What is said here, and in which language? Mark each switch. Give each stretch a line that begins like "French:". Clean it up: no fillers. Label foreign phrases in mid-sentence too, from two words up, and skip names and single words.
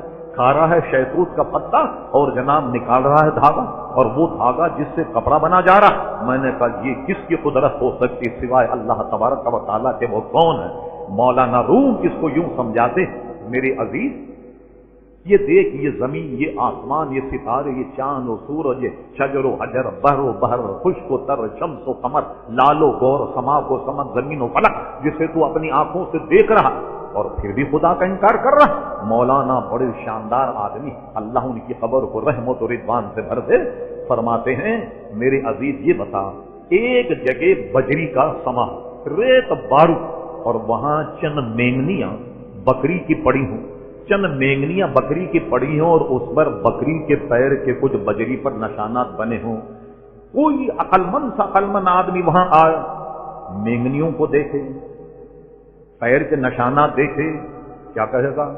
Urdu: کھا رہا ہے شہتوت کا پتا اور جناب نکال رہا ہے دھاگا، اور وہ دھاگا جس سے کپڑا بنا جا رہا۔ میں نے کہا یہ کس کی قدرت ہو سکتی سوائے اللہ تبارک و تعالیٰ کے؟ وہ کون ہے؟ مولانا روم اس کو یوں سمجھاتے، میرے عزیز یہ دیکھ، یہ زمین، یہ آسمان، یہ ستارے، یہ چاند و سورج، یہ شجر و حجر، بحر و بحر، خشک و تر، شمس و قمر، لال و گور، سما و سمت، زمین و فلک، جسے تو اپنی آنکھوں سے دیکھ رہا اور پھر بھی خدا کا انکار کر رہا۔ مولانا بڑے شاندار آدمی، اللہ ان کی خبر کو رحمت و رضوان سے بھر دے، فرماتے ہیں میرے عزیز یہ بتا، ایک جگہ بجری کا سما، ریت بارو، اور وہاں چند مینگنیاں بکری کی پڑی ہوں، چند مینگنیاں بکری کی پڑی ہوں اور اس پر بکری کے پیر کے کچھ بجری پر نشانات بنے ہوں، کوئی عقلمند آدمی وہاں آیا، مینگنیوں کو دیکھے، پیر کے نشانات دیکھے، کیا کہے گا؟